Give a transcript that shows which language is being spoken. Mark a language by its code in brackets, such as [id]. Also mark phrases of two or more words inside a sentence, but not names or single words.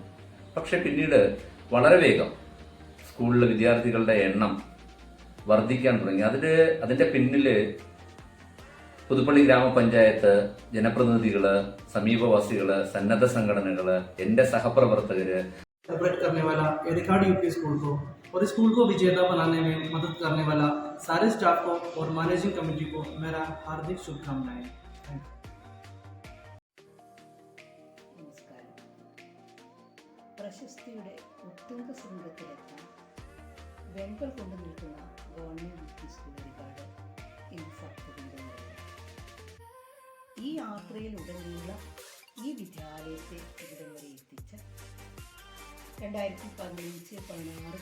[ml] പക്ഷെ പിന്നീട് വളരെ വേഗം സ്കൂളിലെ വിദ്യാർത്ഥികളുടെ എണ്ണം വർദ്ധിക്കാൻ തുടങ്ങി. അതിൻ്റെ പിന്നിൽ പുതുപ്പള്ളി ഗ്രാമപഞ്ചായത്ത്, ജനപ്രതിനിധികള്, സമീപവാസികള്, സന്നദ്ധ സംഘടനകള്, എൻ്റെ സഹപ്രവർത്തകര്, [hi] सेलिब्रेट करने वाला एरिकाड UP स्कूल को और स्कूल को विजेता बनाने में मदद करने वाला सारे स्टाफ को और [en] managing committee [hi] को मेरा हार्दिक शुभकामनाएं. [ml] നമസ്കാരം. പ്രശസ്തിയുടെ ഉത്തുംഗ ശൃംഗത്തിലെത്താൻ വെങ്കൽ കൊണ്ടു നിൽക്കുന്ന ഗവൺമെൻറ് UP സ്കൂൾ എറികാട് ഇന്ന് സത്യത്തിന്റെ ഈ യാത്രയിലുടനീളം ഈ വിദ്യാലയത്തെ ഇവിടം വരെ എത്തിച്ച 2015-16